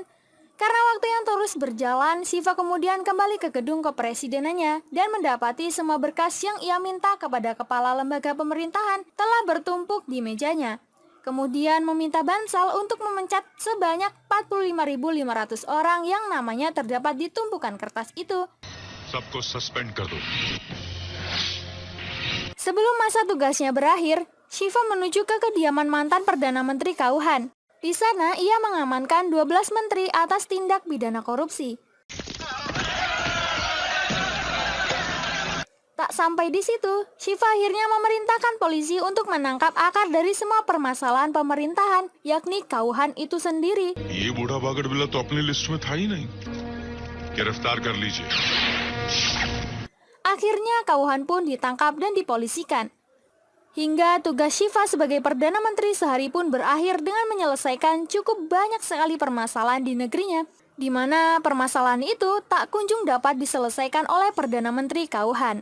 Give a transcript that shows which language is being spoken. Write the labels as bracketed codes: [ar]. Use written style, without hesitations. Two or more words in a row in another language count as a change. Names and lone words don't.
[id] Karena waktu yang terus berjalan, Shiva kemudian kembali ke gedung kepresidenannya dan mendapati semua berkas yang ia minta kepada kepala lembaga pemerintahan telah bertumpuk di mejanya. Kemudian meminta Bansal untuk memecat sebanyak 45.500 orang yang namanya terdapat di tumpukan kertas itu. [hi] सबको सस्पेंड कर दो. [id] Sebelum masa tugasnya berakhir, Shiva menuju ke kediaman mantan Perdana Menteri Kauhan. Di sana, ia mengamankan 12 menteri atas tindak pidana korupsi. Tak sampai di situ, Shiva akhirnya memerintahkan polisi untuk menangkap akar dari semua permasalahan pemerintahan, yakni Kauhan itu sendiri. [hi] ये बूढ़ा बागड़ बिल्ला तो अपनी लिस्ट में था ही नहीं. गिरफ्तार कर लीजिए. [id] Akhirnya Kauhan pun ditangkap dan dipolisikan. Hingga tugas Shiva sebagai Perdana Menteri sehari pun berakhir dengan menyelesaikan cukup banyak sekali permasalahan di negerinya, di mana permasalahan itu tak kunjung dapat diselesaikan oleh Perdana Menteri Kauhan.